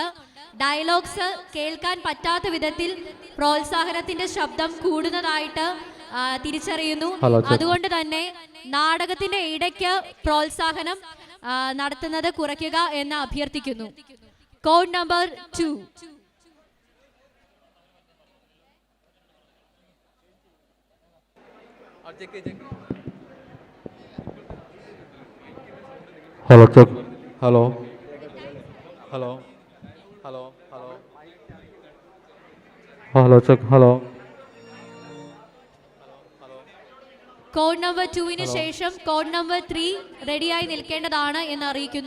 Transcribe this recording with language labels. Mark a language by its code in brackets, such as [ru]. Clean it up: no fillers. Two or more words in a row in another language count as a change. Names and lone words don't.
[ml] ഡയലോഗ്സ് കേൾക്കാൻ പറ്റാത്ത വിധത്തിൽ പ്രോത്സാഹനത്തിന്റെ ശബ്ദം കൂടുന്നതായിട്ട് തിരിച്ചറിയുന്നു. അതുകൊണ്ട് തന്നെ നാടകത്തിന്റെ ഇടയ്ക്ക് പ്രോത്സാഹനം നടത്തുന്നത് കുറയ്ക്കുക എന്ന് അഭ്യർത്ഥിക്കുന്നു. [en] Code number 2. Hello, check. Hello. Hello. Hello. Hello. Hello, check. Hello. code number [ml] 2 ശേഷം [en] code number [ml] 3 റെഡിയായി നിൽക്കേണ്ടതാണ് എന്ന് അറിയിക്കുന്നു.